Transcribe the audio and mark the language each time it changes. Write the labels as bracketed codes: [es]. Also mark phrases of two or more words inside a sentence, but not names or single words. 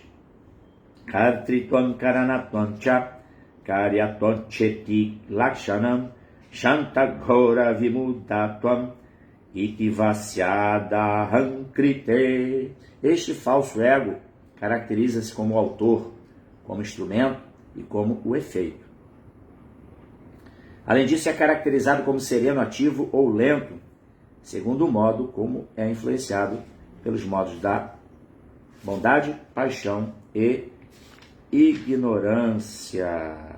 [sa] कर्तृत्वं करणत्वं च कार्यत्वं चेति लक्षणम् शान्तघोर विमूढत्वम् इतिवस्यदहम् कृते. [pt] Este falso ego caracteriza-se como o autor, como instrumento e como o efeito. Além disso, é caracterizado como sereno, ativo ou lento, segundo o modo como é influenciado pelos modos da bondade, paixão e ignorância.